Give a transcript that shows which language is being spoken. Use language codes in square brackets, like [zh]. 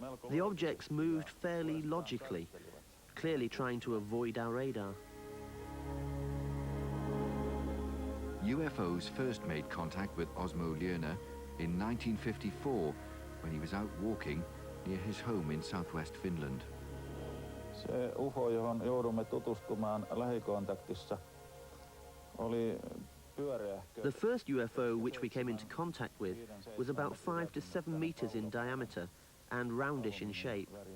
[en] The objects moved fairly logically, clearly trying to avoid our radar. UFOs first made contact with Osmo Ljönen in 1954 when he was out walking near his home in southwest Finland. [fi] Se UFO, johon joudumme tutustumaan lähikontaktissa, oli pyöreähkö. [en] The first UFO which we came into contact with was about 5 to 7 meters in diameter and roundish in shape.